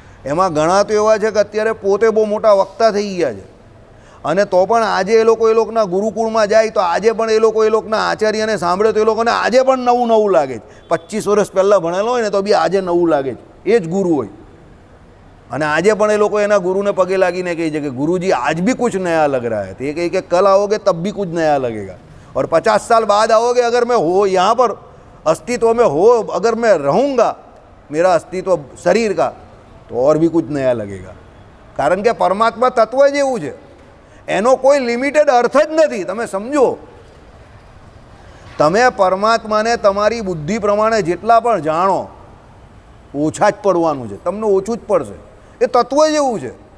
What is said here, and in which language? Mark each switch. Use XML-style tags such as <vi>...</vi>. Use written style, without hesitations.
<gu>એમાં ઘણા તો એવા છે કે અત્યારે પોતે બહુ મોટા વક્તા થઈ ગયા છે, અને તો પણ આજે એ લોકોના ગુરુકુળમાં જાય તો આજે પણ એ લોકોના આચાર્યને સાંભળે તો એ લોકોને આજે પણ નવું નવું લાગે છે. 25 વર્ષ પહેલાં ભણેલો હોય ને તો બી આજે નવું લાગે છે, એ જ ગુરુ હોય. અને આજે પણ એ લોકો એના ગુરુને પગે લાગીને કહે છે કે ગુરુજી</gu> <hi>आज भी कुछ नया लग रहा है. तो ये कही कि कल आओगे तब भी कुछ नया लगेगा, और 50 साल बाद आओगे अगर मैं हो यहाँ पर अस्तित्व में हो, अगर मैं रहूँगा मेरा अस्तित्व शरीर का, तो और भी कुछ नया लगेगा.</hi> <gu>કારણ કે પરમાત્મા તત્વ જ એવું છે, એનો કોઈ લિમિટેડ અર્થ જ નથી. તમે સમજો, તમે પરમાત્માને તમારી બુદ્ધિ પ્રમાણે જેટલા પણ જાણો ઓછા જ પડવાનું છે, તમને ઓછું જ પડશે. એ તત્વ જ એવું છે.</gu>